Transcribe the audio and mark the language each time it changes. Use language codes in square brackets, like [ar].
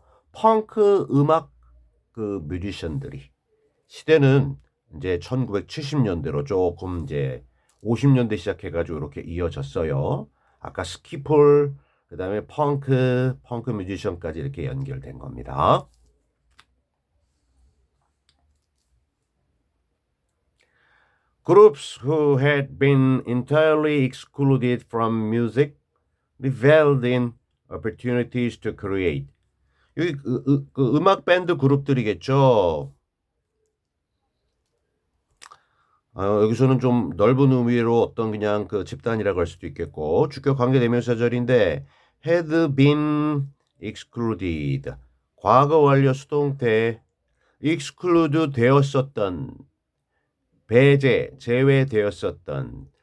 [ko] 펑크 음악 뮤지션들이 시대는 이제 1970년대로 조금 이제 50년대 시작해가지고 이렇게 이어졌어요. 아까 스키폴, 그 다음에 펑크 뮤지션까지 이렇게 연결된 겁니다. [en] Groups who had been entirely excluded from music reveled in opportunities to create. [ko] 여기 음악 밴드 그룹들이겠죠. 여기서는 좀 넓은 의미로 어떤 그냥 집단이라고 할 수도 있겠고 주격 관계대명사절인데 had been excluded 과거 완료 수동태 exclude 되었었던 제외되었었던